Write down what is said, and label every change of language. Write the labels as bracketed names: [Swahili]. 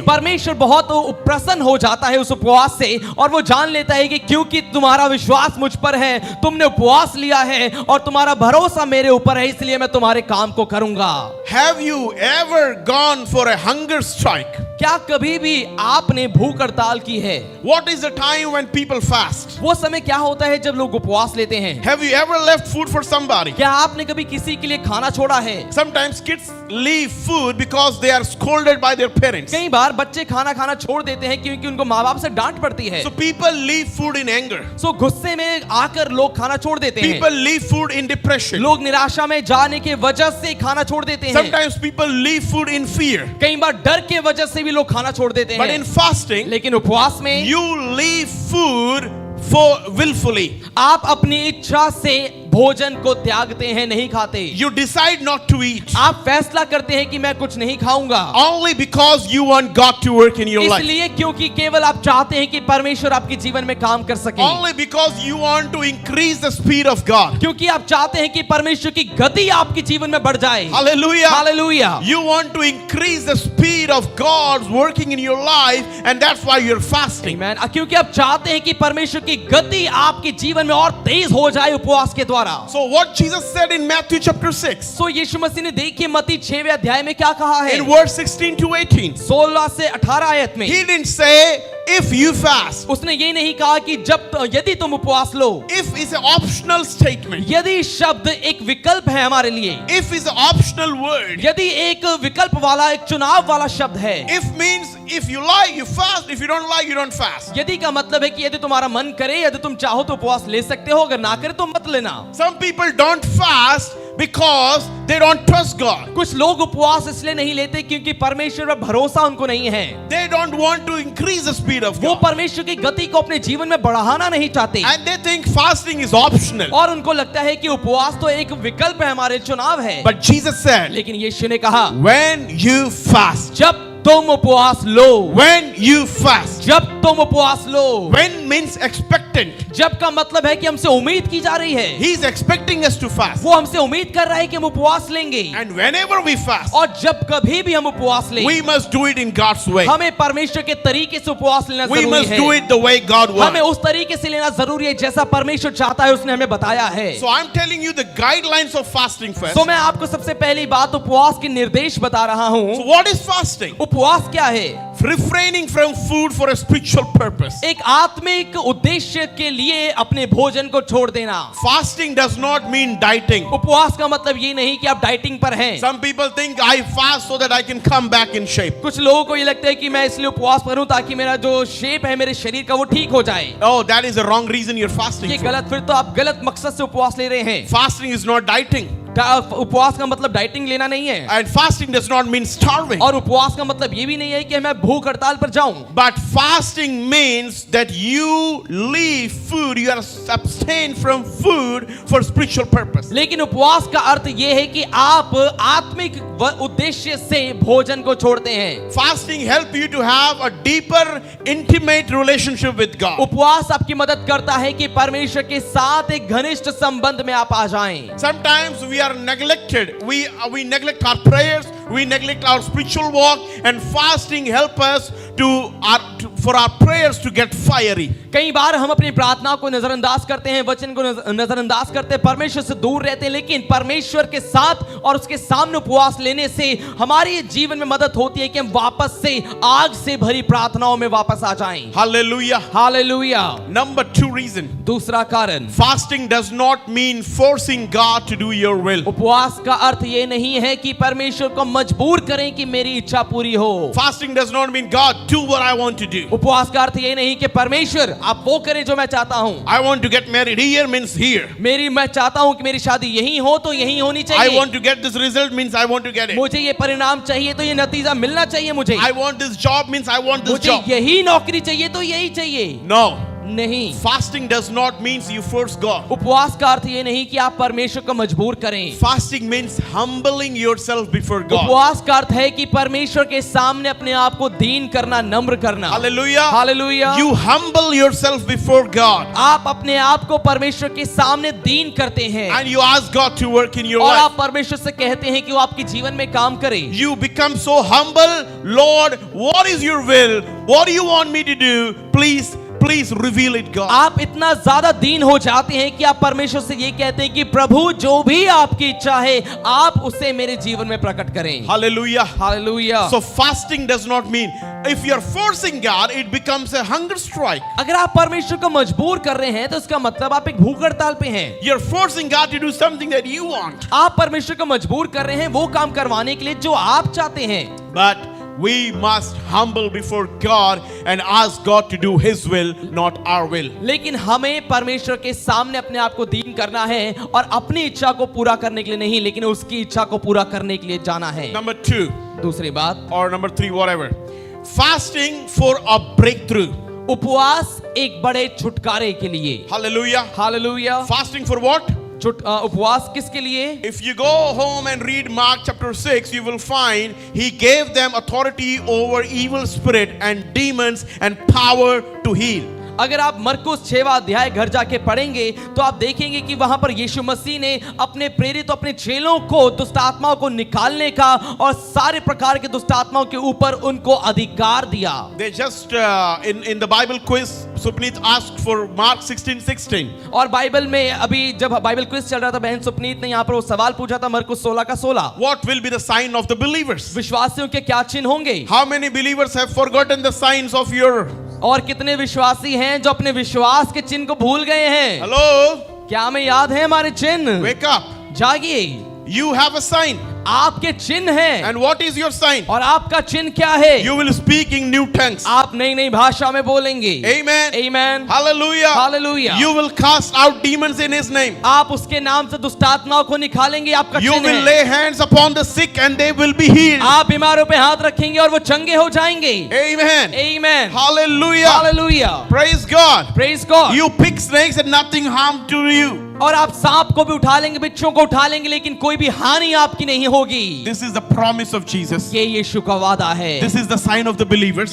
[Hindi] परमेश्वर बहुत प्रसन्न हो जाता है उस उपवास से, और वो जान लेता है कि क्योंकि तुम्हारा विश्वास मुझ पर है, तुमने उपवास लिया है और तुम्हारा भरोसा मेरे ऊपर है, इसलिए मैं तुम्हारे काम को करूंगा। [English] Have you ever gone for a hunger strike? [Hindi] क्या कभी भी आपने भूख हड़ताल की है? [English] What is the time when people fast? [Hindi] वो समय क्या होता है जब लोग उपवास लेते हैं? [English] Have you ever left food for somebody? [Hindi] क्या आपने कभी किसी के लिए खाना छोड़ा है? [English] Sometimes kids leave food because they are scolded by their parents. [Hindi] कई बार बच्चे खाना खाना छोड़ देते हैं क्योंकि उनको माँ बाप से डांट पड़ती है। [English] So people leave food in anger. [Hindi] सो गुस्से में आकर लोग खाना छोड़ देते हैं। [English] People leave food in depression. [Hindi] लोग निराशा में जाने के वजह से खाना छोड़ देते हैं। [English] Sometimes people leave food in fear. [Hindi] कई बार डर के वजह से भी लोग खाना छोड़ देते [English] But [Hindi] हैं। [English] in fasting, [Hindi] लेकिन उपवास में [English] you leave food for willfully. [Hindi] आप अपनी इच्छा से भोजन को त्यागते हैं, नहीं खाते। [English] You decide not to eat. [Hindi] आप फैसला करते हैं कि मैं कुछ नहीं खाऊंगा, [English] Only because you want God to work in your life. [Hindi] इसलिए क्योंकि केवल आप चाहते हैं कि परमेश्वर आपके जीवन में काम कर सके। [English] Only because you want to increase the speed of God. [Hindi] क्योंकि आप चाहते हैं कि परमेश्वर की गति आपके जीवन में बढ़ जाए। [English] Hallelujah. [Hindi] Hallelujah. [English] You want to increase the speed of God's working in your life, and that's why you're fasting. [Hindi] आमीन। क्योंकि आप चाहते हैं कि परमेश्वर की गति आपके जीवन में और तेज हो जाए उपवास के द्वारा। [English] So what Jesus said in Matthew chapter 6, [Hindi] सो यीशु मसीह ने देखिए मत्ती 6वें अध्याय में क्या कहा है, [English] in verse 16 to 18, [Hindi] 16 से 18 आयत में। [English] he didn't say if you fast. [Hindi] उसने ये नहीं कहा कि यदि तुम उपवास लो। [English] If is an optional statement. [Hindi] यदि शब्द एक विकल्प है हमारे लिए, [English] If is an optional word. [Hindi] यदि एक विकल्प वाला, एक चुनाव वाला शब्द है। [English] If means if you like you fast, if you don't like you don't fast. [Hindi] यदि का मतलब है कि यदि तुम्हारा मन करे, यदि तुम चाहो तो उपवास ले सकते हो, अगर ना करे तो मत लेना। [English] Some people don't fast because they don't trust God. [Hindi] कुछ लोग उपवास इसलिए नहीं लेते क्योंकि परमेश्वर पर भरोसा उनको नहीं है। [English] They don't want to increase the speed of [Hindi] वो [English] God. [Hindi] परमेश्वर की गति को अपने जीवन में बढ़ाना नहीं चाहते, [English] And they think fasting is optional. [Hindi] और उनको लगता है कि उपवास तो एक विकल्प है, हमारे चुनाव है। [English] But Jesus said, [Hindi] लेकिन यीशु ने कहा, [English] when you fast, [Hindi] जब तुम उपवास लो, [English] when you fast, [Hindi] जब तुम उपवास लो। [English] when means expectant. [Hindi] जब का मतलब है कि हमसे उम्मीद की जा रही है, [English] He is expecting us to fast. [Hindi] वो हमसे उम्मीद कर रहा है कि हम उपवास लेंगे। [English] And whenever we fast, [Hindi] और जब कभी भी हम उपवास लें, [English] we must do it in God's way. [Hindi] हमें परमेश्वर के तरीके से उपवास लेना [English] We [Hindi] जरूरी [English] must [Hindi] है। [English] do it the way God [Hindi] हमें [English] wants. [Hindi] उस तरीके से लेना जरूरी है जैसा परमेश्वर चाहता है, उसने हमें बताया है। [English] So I'm telling you the guidelines of fasting first. [Hindi] तो मैं आपको सबसे पहली बात उपवास के निर्देश बता रहा [English] So [Hindi] हूँ। [English] what is fasting? [Hindi] उपवास क्या है? [English] Refraining from food for a spiritual purpose. [Hindi] एक आत्मिक उद्देश्य के लिए अपने भोजन को छोड़ देना। [English] Fasting does not mean dieting. [Hindi] उपवास का मतलब ये नहीं कि आप डाइटिंग पर हैं। [English] Some people think I fast so that I can come back in shape. [Hindi] कुछ लोगों को ये लगता है कि मैं इसलिए उपवास करूं ताकि मेरा जो शेप है मेरे शरीर का वो ठीक हो जाए। [English] Oh, that is the wrong reason you're fasting [Hindi] ये [English] for. [Hindi] गलत, फिर तो आप गलत मकसद से उपवास ले रहे हैं। [English] Fasting is not dieting. [Hindi] उपवास का मतलब डाइटिंग लेना नहीं है, [English] And fasting does not mean starving. [Hindi] और उपवास का मतलब ये भी नहीं है कि मैं भूख हड़ताल पर जाऊं। [English] But fasting means that you leave food, you are abstain from food for spiritual purpose. [Hindi] लेकिन उपवास का अर्थ ये है कि आप आत्मिक उद्देश्य से भोजन को छोड़ते हैं। [English] Fasting help you to have a deeper, intimate relationship with God. [Hindi] उपवास आपकी मदद करता है कि परमेश्वर के साथ एक घनिष्ठ संबंध में आप आ जाएं। [English] Sometimes we are neglected. We neglect our prayers, we neglect our spiritual walk, and fasting help us for our prayers to get fiery. [Hindi] कई बार हम अपनी प्रार्थना को नजरअंदाज करते हैं, वचन को नजरअंदाज करते हैं, परमेश्वर से दूर रहते हैं, लेकिन परमेश्वर के साथ और उसके सामने उपवास लेने से हमारे जीवन में मदद होती है कि हम वापस से आग से भरी प्रार्थनाओं में वापस आ जाएं। [English] Hallelujah. [Hindi] हालेलुया। [English] Number 2 reason. [Hindi] दूसरा कारण, [English] Fasting does not mean forcing God to do your will. [Hindi] उपवास का अर्थ ये नहीं है कि परमेश्वर को मजबूर करें कि मेरी इच्छा पूरी हो। [English] Fasting does not mean God do what I want to do. [Hindi] उपवास का अर्थ ये नहीं कि परमेश्वर आप वो करें जो मैं चाहता हूँ। [English] I want to get married here means here. [Hindi] मैं चाहता हूँ कि मेरी शादी यहीं हो तो यहीं होनी [English] I [Hindi] चाहिए। [English] want to get this result means I want to get it. [Hindi] मुझे ये परिणाम चाहिए तो ये नतीजा मिलना चाहिए मुझे। [English] I want this job means I want this [Hindi] मुझे [English] job. [Hindi] यही नौकरी चाहिए तो यही चाहिए। [English] No. [Hindi] नहीं, [English] Fasting does not means you force God. [Hindi] उपवास का अर्थ ये नहीं कि आप परमेश्वर को मजबूर करें। [English] Fasting means humbling yourself before God. [Hindi] उपवास का अर्थ है कि परमेश्वर के सामने अपने आप को दीन करना, नम्र करना। [English] Hallelujah. [Hindi] Hallelujah. [English] You humble yourself before God. [Hindi] आप अपने आप को परमेश्वर के सामने दीन करते हैं [English] And you ask God to work in your [Hindi] और [English] life. [Hindi] आप परमेश्वर से कहते हैं कि वो आपके जीवन में काम करे। [English] You become so humble. Lord, what is your will? What do you want me to do? Please please reveal it, God. [Hindi] आप इतना ज्यादा दीन हो जाते हैं कि आप परमेश्वर से ये कहते हैं कि प्रभु जो भी आपकी इच्छा है आप उसे मेरे जीवन में प्रकट करें। [English] Hallelujah. [Hindi] Hallelujah. [English] So fasting does not mean if you are forcing God, it becomes a hunger strike. [Hindi] अगर आप परमेश्वर को मजबूर कर रहे हैं तो इसका मतलब आप एक भूख हड़ताल पे हैं। [English] You're forcing God to do something that you want. [Hindi] आप परमेश्वर को मजबूर कर रहे हैं वो काम करवाने के लिए जो आप चाहते हैं। [English] But we must humble before God and ask God to do His will, not our will. [Hindi] लेकिन हमें परमेश्वर के सामने अपने आप को दीन करना है और अपनी इच्छा को पूरा करने के लिए नहीं, लेकिन उसकी इच्छा को पूरा करने के लिए जाना है। [English] Number 2 [Hindi] दूसरी बात, [English] or number 3, whatever. Fasting for a breakthrough. [Hindi] उपवास एक बड़े छुटकारे के लिए। [English] Hallelujah. [Hindi] Hallelujah. [English] Fasting for what? [Hindi] उपवास किसके लिए? [English] If you go home and read Mark chapter 6, you will find He gave them authority over evil spirit and demons and power to heal. [Hindi] अगर आप मरकुस 6वां अध्याय घर जाके पढ़ेंगे तो आप देखेंगे कि वहां पर यीशु मसीह ने अपने प्रेरित अपने चेलों को दुष्ट आत्माओं को निकालने का और सारे प्रकार के दुष्ट आत्माओं के ऊपर उनको अधिकार दिया। [English] They just in the Bible quiz, Supneet asked for Mark 16:16. [Hindi] और बाइबल में अभी जब बाइबल क्विज चल रहा था बहन सुपनीत ने यहाँ पर वो सवाल पूछा था मरकुस 16 का 16। [English] What will be the sign of the believers? [Hindi] विश्वासियों के क्या चिन्ह होंगे? [English] How many believers have forgotten the signs of your? [Hindi] और कितने विश्वासी हैं जो अपने विश्वास के चिन्ह को भूल गए हैं? [English] Hello? [Hindi] क्या हमें याद है हमारे चिन्ह? [English] Wake up. [Hindi] जागिए, [English] You have a sign. [Hindi] आपके चिन्ह हैं। [English] And what is your sign? [Hindi] और आपका चिन्ह क्या है? [English] You will speak in new tongues. [Hindi] आप नई नई भाषा में बोलेंगे। [English] Amen. Amen. Hallelujah. Hallelujah. You will cast out demons in His name. [Hindi] आप उसके नाम से दुष्ट आत्माओं को निकालेंगे, आपका [English] You [Hindi] चिन्ह [English] will [Hindi] है। [English] lay hands upon the sick and they will be healed. [Hindi] आप बीमारों पे हाथ रखेंगे और वो चंगे हो जाएंगे। [English] Amen. Amen. Hallelujah. Hallelujah. Praise God. Praise God. You pick snakes and nothing harm to you. [Hindi] और आप सांप को भी उठा लेंगे, बिच्छों को उठा लेंगे, लेकिन कोई भी हानि आपकी नहीं होगी। [English] This is the promise of Jesus. [Hindi] ये यीशु का वादा है। [English] This is the sign of the believers.